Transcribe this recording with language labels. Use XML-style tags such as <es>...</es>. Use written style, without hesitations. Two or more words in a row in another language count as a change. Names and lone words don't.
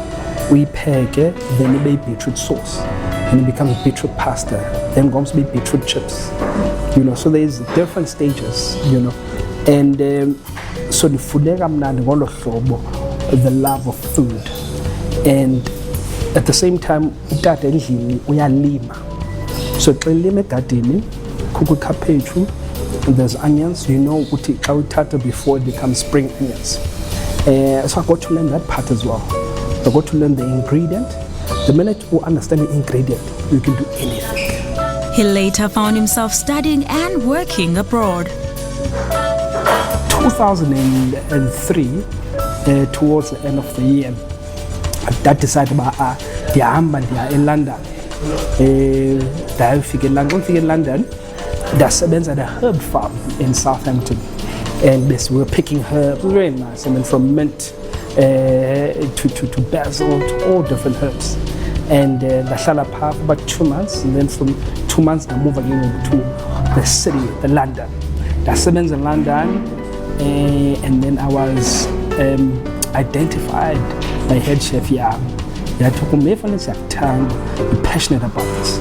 <en>We pack it, then you make beetroot sauce, and it becomes beetroot pasta. Then comes beetroot chips. You know, so there's different stages. You know, and so the food the love of food, and at the same time,</en> <xh>utata endlini uyalima. So xa ulima egadini, kukho cabbage,</xh> <en>there's onions. You know</en> <xh>ukuthi xa utata</xh> <en>before it becomes spring onions. So I got to learn that part as well. I got to learn the ingredient. The minute you understand the ingredient, you can do anything. He later found himself studying and working abroad. 2003, towards the end of the year, that decided about in London. Fike in London, ndasebenza at a herb farm in Southampton, and we were picking herbs, very nice. I mean, from mint to basil to all different herbs. And</en> <xh>ndahlala pha</xh> <en>for about 2 months, and then from 2 months I moved again to the city, the London. Ndasebenza in London, and then I was identified by head chef Yam. Be passionate about this.</en>